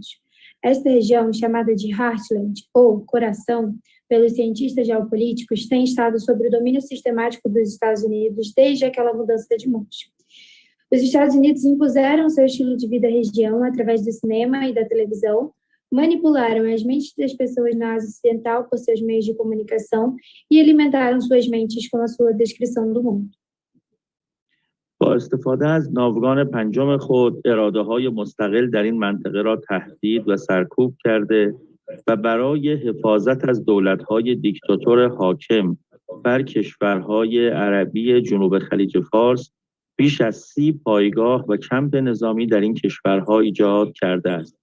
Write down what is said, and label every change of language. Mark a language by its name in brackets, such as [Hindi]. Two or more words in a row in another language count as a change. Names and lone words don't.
[Portuguese] Esta região, chamada de Heartland, ou Coração, pelos cientistas geopolíticos, tem estado sob o domínio sistemático dos Estados Unidos desde aquela mudança de mãos. Os Estados Unidos impuseram seu estilo de vida à região através do cinema e da televisão, manipularam as mentes das pessoas na Ásia Ocidental por seus meios de comunicação e alimentaram suas mentes com a sua descrição do mundo. [Persian] با استفاده از ناوگان پنجم خود، اراده‌های مستقل در این منطقه را تهدید و سرکوب کرده و برای حفاظت از دولت‌های دیکتاتور حاکم بر کشورهای عربی جنوب خلیج فارس بیش از 30 پایگاه و کمپ نظامی در این کشورها ایجاد کرده است.